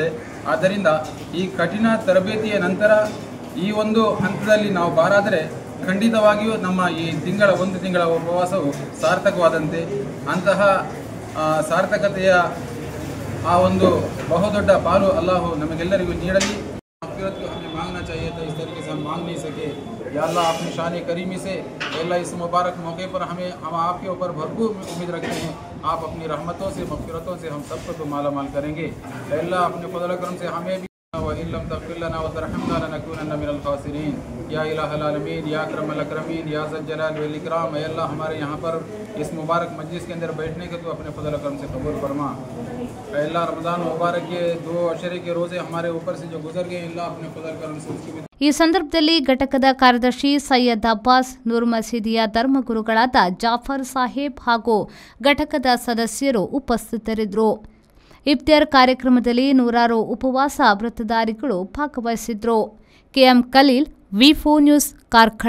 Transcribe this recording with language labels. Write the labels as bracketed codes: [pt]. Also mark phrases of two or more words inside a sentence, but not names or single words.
[kn] ಆದ್ದರಿಂದ ಈ ಕಠಿಣ ತರಬೇತಿಯ ನಂತರ ಈ ಒಂದು ಹಂತದಲ್ಲಿ ನಾವು ಬಾರಾದರೆ ಖಂಡಿತವಾಗಿಯೂ ನಮ್ಮ ಈ ಒಂದು ತಿಂಗಳ ಉಪವಾಸವು ಸಾರ್ಥಕವಾದಂತೆ। ಅಂತಹ ಸಾರ್ಥಕತೆಯ ಆ ಒಂದು ಬಹುದೊಡ್ಡ ಪಾಲು ಅಲ್ಲಾಹು ನಮಗೆಲ್ಲರಿಗೂ ನೀಡಲಿ। [hi] हमें मांगना चाहिए था, इस तरीके से हम मांग नहीं सके। [ar] يا الله [hi] अपनी शान करीमी से अल्लाह इस मुबारक मौके पर हम आपके ऊपर भरपूर उम्मीद रखते हैं। आप अपनी रहमतों से मग़फ़िरतों से हम सबको तो माला माल करेंगे। अल्लाह अपने फ़ज़ल करम से हमें भी [ar] وإن لم تغفر لنا وترحمنا لنكونن من الخاسرين. يا إله العالمين، يا أكرم الأكرمين، يا ذا الجلال والإكرام. [hi] अल्लाह हमारे यहाँ पर इस मुबारक मजलिस के अंदर बैठने के तो अपने फ़ज़ल करम से कबूल फरमा। अल्लाह रमज़ान मुबारक के 2 अशरे के रोज़े हमारे ऊपर से जो गुजर गए, अल्लाह अपने फ़ज़ल करम से उसकी [kn] ಈ ಸಂದರ್ಭದಲ್ಲಿ ಘಟಕದ ಕಾರ್ಯದರ್ಶಿ ಸೈಯದ್ ಅಬ್ಬಾಸ್, ನೂರ್ ಮಸೀದಿಯ ಧರ್ಮಗುರುಗಳಾದ ಜಾಫರ್ ಸಾಹೇಬ್ ಹಾಗೂ ಘಟಕದ ಸದಸ್ಯರು ಉಪಸ್ಥಿತರಿದ್ದರು। ಇಫ್ತಿಯಾರ್ ಕಾರ್ಯಕ್ರಮದಲ್ಲಿ ನೂರಾರು ಉಪವಾಸ ವ್ರತಧಾರಿಗಳು ಭಾಗವಹಿಸಿದ್ರು। ಕೆಎಂ ಖಲೀಲ್, ವಿ4 ನ್ಯೂಸ್, ಕಾರ್ಕಳ।